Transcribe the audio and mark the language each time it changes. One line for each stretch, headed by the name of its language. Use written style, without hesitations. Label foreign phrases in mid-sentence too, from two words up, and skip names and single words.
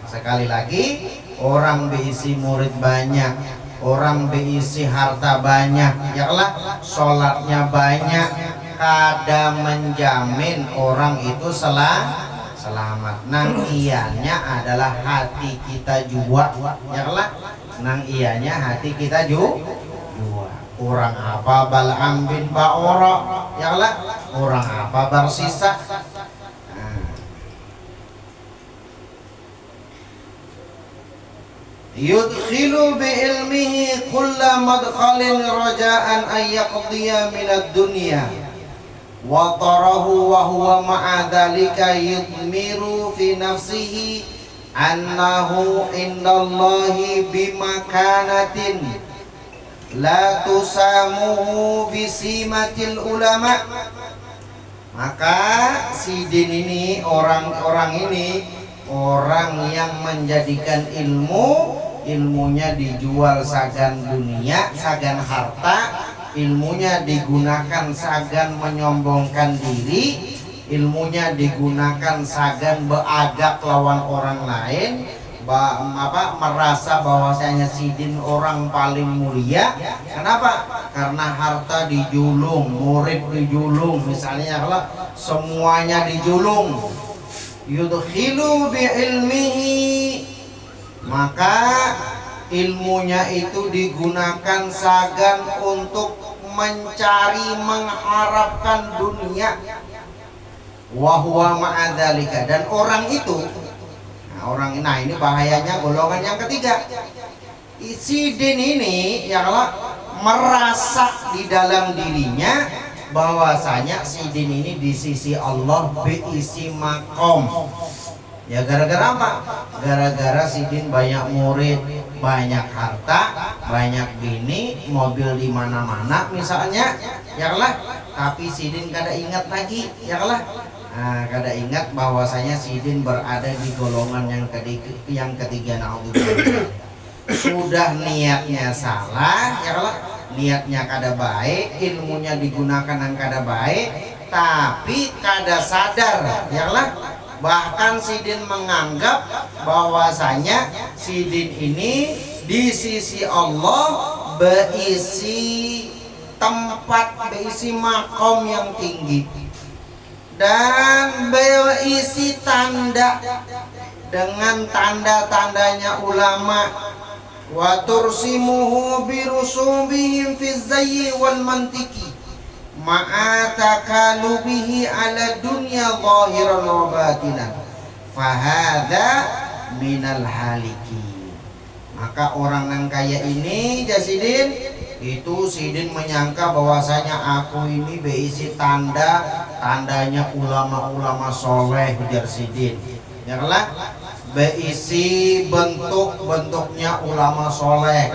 Banjar: Sekali lagi, orang berisi murid banyak, orang berisi harta banyak, ya lah, sholatnya banyak, kada menjamin orang itu selamat. Nang ianya adalah hati kita jua, ya lah, nang ianya hati kita jua. Orang apa Bal'am bin Ba'ura, ya lah, orang apa Barsisa.
Arabic: يدخل بعلمه كل مدخل رجاء أن يقضي من الدنيا وطره وهو مع ذلك يضمر في نفسه أنه عند الله بمكانة لا تسمه بسمة العلماء.
Banjar: Maka sidin ini orang yang menjadikan ilmunya dijual sagan dunia, sagan harta, ilmunya digunakan sagan menyombongkan diri, ilmunya digunakan sagan beagak lawan orang lain, merasa bahwasanya sidin orang paling mulia. Kenapa? Karena harta dijulung, murid dijulung, misalnya kalau semuanya dijulung.
Arabic: يدخل بعلمه,
Banjar: maka ilmunya itu digunakan sagan untuk mencari mengharapkan dunia,
Arabic: وهو مع ذلك,
Banjar: dan orang itu nah ini bahayanya golongan yang ketiga. Sidin ini
Arabic: يا الله
Banjar: merasa di dalam dirinya bahwasanya sidin ini di sisi Allah biisi makom. Ya gara-gara apa? Gara-gara sidin banyak murid, banyak harta, banyak bini, mobil di mana-mana misalnya,
Arabic: يا الله.
Banjar: Tapi sidin kada ingat lagi,
Arabic: يا الله.
Banjar: Nah, kada ingat bahwasanya sidin berada di golongan yang ketiga naudzubillah. Sudah niatnya salah,
Arabic: يا الله.
Banjar: Niatnya kada baik, ilmunya digunakan yang kada baik, tapi kada sadar,
Arabic: يا الله.
Banjar: Bahkan sidin menganggap bahwasanya sidin ini di sisi Allah berisi tempat, berisi makom yang tinggi dan berisi tanda dengan tanda-tandanya ulama.
Arabic: وتسمه برسومهم في الزي والمنطق مع تكالبه على الدنيا ظاهرا وباطنا فهذا من الهالك.
Banjar: Maka orang yang kaya ini jasidin itu sidin menyangka bahwasanya aku ini berisi tandanya ulama-ulama soleh, ujar sidin, ya lah, berisi bentuknya ulama soleh.